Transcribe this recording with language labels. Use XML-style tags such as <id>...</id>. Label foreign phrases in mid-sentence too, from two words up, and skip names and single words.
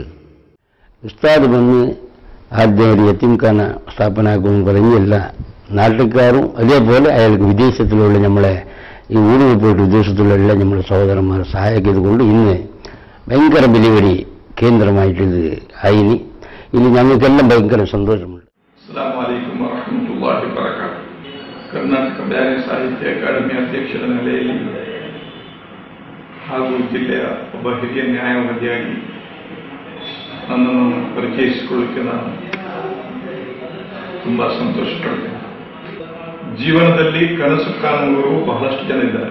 <ml>ഉസ്താദ് വന്ന് ആദ്യം ഒരു യത്തീംഖാന സ്ഥാപനമാക്കുമെന്ന് പറഞ്ഞല്ല, നാട്ടുകാരും അതേപോലെ അയാൾക്ക് വിദേശത്തിലുള്ള നമ്മളെ ഈ ഊരിൽ പോയിട്ട് വിദേശത്തുള്ള എല്ലാ നമ്മുടെ സഹോദരന്മാരെ സഹായിക്കുന്നത് കൊണ്ട് ഇന്ന് ഭയങ്കര വലിയൊരു കേന്ദ്രമായിട്ടിത് ആയിനി. ഇനി ഞങ്ങൾക്കെല്ലാം ഭയങ്കര സന്തോഷമുണ്ട്.</ml> <ar>السلام عليكم ورحمة الله وبركاته.</ar> <kn>ಕರ್ನಾಟಕ ಬ್ಯಾರಿ ಸಾಹಿತ್ಯ ಅಕಾಡೆಮಿ ಅಧ್ಯಕ್ಷರ ನೆಲೆಯಲ್ಲಿ ಹಾಗೂ ಜಿಲ್ಲೆಯ ಒಬ್ಬ ಹಿರಿಯ ನ್ಯಾಯವಾದಿಯಾಗಿ ನನ್ನನ್ನು ಪರಿಚಯಿಸಿಕೊಳ್ಳಕ್ಕೆ ನಾನು ತುಂಬಾ ಸಂತೋಷ ಪಡ್ತೇನೆ. ಜೀವನದಲ್ಲಿ ಕನಸು ಕಾಣುವವರು ಬಹಳಷ್ಟು ಜನ ಇದ್ದಾರೆ.</kn>